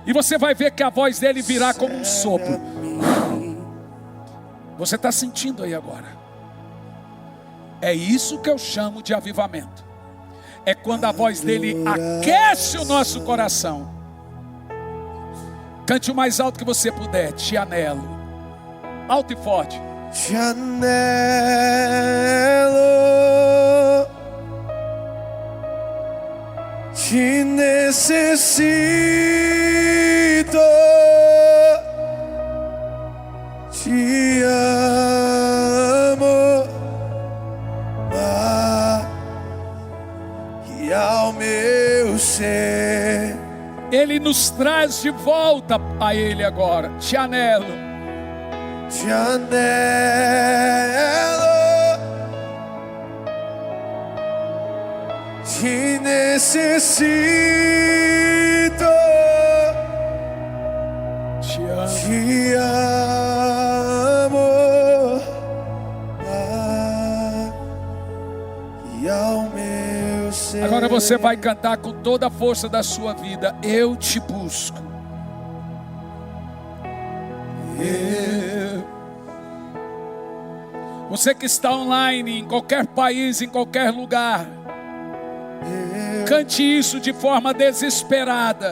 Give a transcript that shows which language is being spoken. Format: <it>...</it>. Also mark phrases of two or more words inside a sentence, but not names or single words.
<pt>E você vai ver que a voz dele virá como um sopro. Você está sentindo aí agora? É isso que eu chamo de avivamento. É quando a voz dele aquece o nosso coração. Cante o mais alto que você puder. Te anelo. Alto e forte. Te anelo, te necessito, te amo, e ao meu ser. Ele nos traz de volta a ele agora. Te anelo. Te anelo, te necessito, te amo, e ao meu ser. Agora você vai cantar com toda a força da sua vida. Eu te busco. Você que está online, em qualquer país, em qualquer lugar, cante isso de forma desesperada.</pt>